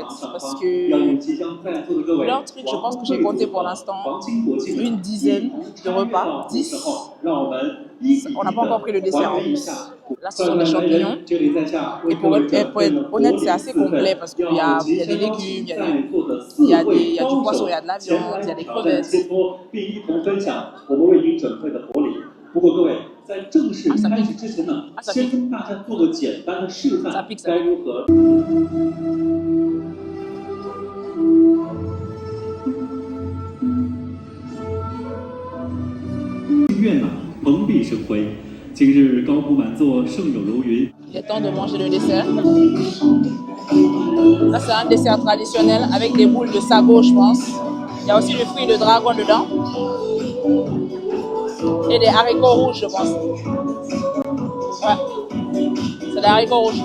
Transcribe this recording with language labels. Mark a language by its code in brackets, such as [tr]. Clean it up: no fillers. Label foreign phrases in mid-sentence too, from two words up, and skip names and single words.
[fr] Parce que leur truc, je pense que j'ai compté pour l'instant une dizaine de repas, 10. On n'a pas encore pris le dessert en plus. Là, ce sont des champignons. Et pour être honnête, c'est assez complet parce qu'il y a des légumes, il y a du poisson, il y a de la viande, il y a des crevettes. [zh] 不过各位，在正式开始之前呢，先跟大家做个简单的示范，该如何？愿啊，蓬荜生辉。今日高铺满座，盛有如云。 [fr] Il est temps de manger le dessert. Là, c'est un dessert traditionnel avec des boules de sago, je pense. Il y a aussi le fruit de dragon dedans. Et des haricots rouges, je pense. Ouais. C'est des haricots rouges.